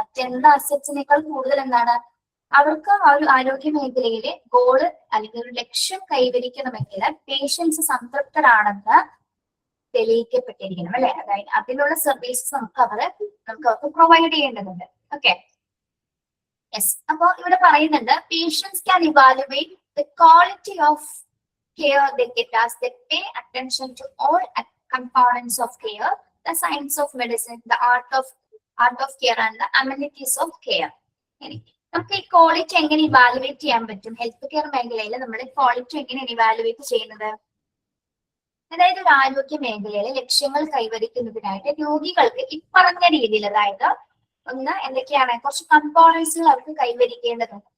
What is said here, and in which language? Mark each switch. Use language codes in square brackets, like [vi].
[ml] മറ്റെന്ത് അസറ്റ്സിനേക്കാൾ കൂടുതൽ എന്താണ് അവർക്ക് ആ ഒരു ആരോഗ്യ മേഖലയിലെ ഗോള് അല്ലെങ്കിൽ ഒരു ലക്ഷ്യം കൈവരിക്കണമെങ്കിൽ പേഷ്യൻസ് സംതൃപ്തരാണെന്ന് തെളിയിക്കപ്പെട്ടിരിക്കണം, അല്ലെ? അതായത് അതിനുള്ള സർവീസസ് നമുക്ക് അവർക്ക് പ്രൊവൈഡ് ചെയ്യേണ്ടതുണ്ട്. Okay, yes. അപ്പൊ ഇവിടെ പറയുന്നുണ്ട് [en] Patients can evaluate the quality of care they get as they pay attention to all components of care, the science of medicine, the art of care, and the amenities of care. [ml] നമുക്ക് ഈ quality എങ്ങനെ evaluate ചെയ്യാൻ പറ്റും? Health care മേഖലയിൽ നമ്മൾ quality എങ്ങനെയാണ് evaluate ചെയ്യുന്നത്? അതായത് ഒരു ആരോഗ്യ മേഖലയിലെ ലക്ഷ്യങ്ങൾ കൈവരിക്കുന്നതിനായിട്ട് രോഗികൾക്ക് ഇപ്പറഞ്ഞ രീതിയിൽ, അതായത് ഒന്ന് എന്തൊക്കെയാണ് കുറച്ച് കമ്പോണൻസുകൾ അവർക്ക് കൈവരിക്കേണ്ടതുണ്ട്.